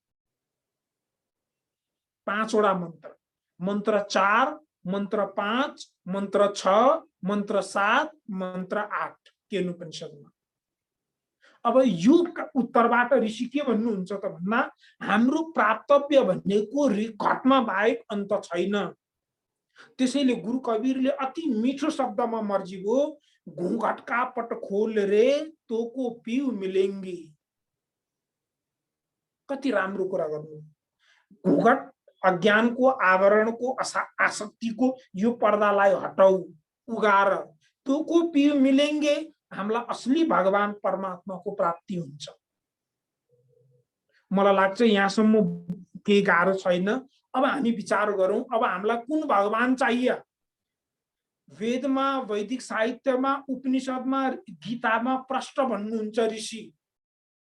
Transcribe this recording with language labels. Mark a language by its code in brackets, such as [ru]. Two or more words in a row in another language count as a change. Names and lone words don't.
[ne] 5वटा मन्त्र, मन्त्र 4, मन्त्र 5, मन्त्र 6, मन्त्र 7, मन्त्र 8 केनोपनिषदमा। अब यो उत्तरबाट ऋषि के भन्नुहुन्छ त भन्दा हाम्रो प्राप्तव्य भनेको घटमा बाहेक अन्त छैन। त्यसैले गुरु कबीरले अति मिठो शब्दमा मर्जी गो [hi] घूंघट का पट खोल रे तो को पिउ मिलेंगी। [ne] कति राम्रो कुरा गर्नु। घूंघट अज्ञानको, आवरणको, आसक्तिको यो पर्दालाई हटाऊ, उगार, [hi] तो को पिउ मिलेंगे। [ne] हामीलाई असली भगवान परमात्माको प्राप्ति हुन्छ। मलाई लाग्छ यहाँसम्म केही गाह्रो छैन। अब हामी विचार गरौं, अब हामीलाई कुन भगवान चाहिए? वेदमा, वैदिक साहित्यमा, उपनिषदमा, गीतामा प्रष्ट भन्नुहुन्छ ऋषि।